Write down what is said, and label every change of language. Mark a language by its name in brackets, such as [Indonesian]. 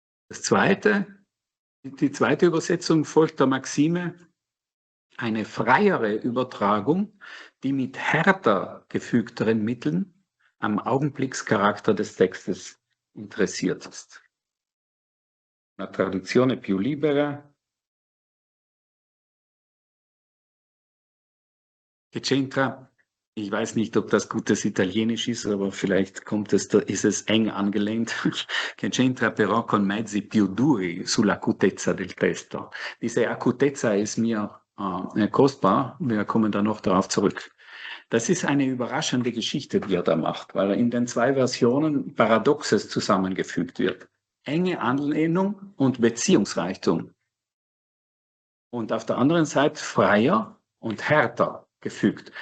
[German] Die zweite Übersetzung folgt der Maxime, eine freiere Übertragung, die mit härter gefügteren Mitteln am Augenblickscharakter des Textes interessiert ist. [Italian] Una traduzione più libera, che c'entra. [German] Ich weiß nicht, ob das gutes Italienisch ist, aber vielleicht ist es eng angelehnt. [Italian] Che c'entra però con mezzi più duri sull'acutezza del testo. [German] Diese Acutezza ist mir kostbar. Wir kommen da noch darauf zurück. Das ist eine überraschende Geschichte, die er da macht, weil in den zwei Versionen Paradoxes zusammengefügt wird. Enge Anlehnung und Beziehungsreichtum. Und auf der anderen Seite freier und härter gefügt.